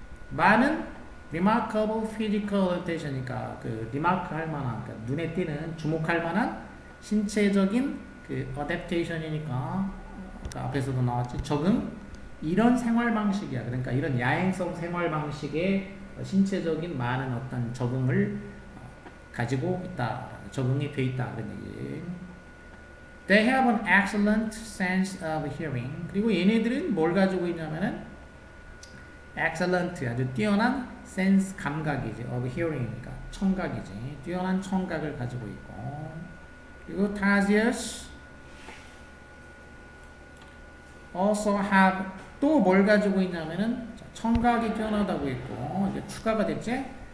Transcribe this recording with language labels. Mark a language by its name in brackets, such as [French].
[Korean] 많은 [English] remarkable physical adaptation [Korean] 이니까 그 remark 할 만한 그러니까 눈에 띄는 주목할 만한 신체적인 그 adaptation이니까 아까 앞에서도 나왔지. 적응 이런 생활 방식이야. 그러니까 이런 야행성 생활 방식에 신체적인 많은 어떤 적응을 가지고 있다. 적응이 돼 있다. 그런 얘기. [English] They have an excellent sense of hearing. [Korean] 그리고 얘네들은 뭘 가지고 있냐면은 excellent 아주 뛰어난 sense 감각이지. of hearing이니까 청각이지. 뛰어난 청각을 가지고 있고. 그리고 [English] tarsiers also have [Korean] 또 뭘 가지고 있냐면은 청각이 뛰어나다고 있고 이제 추가가 됐지.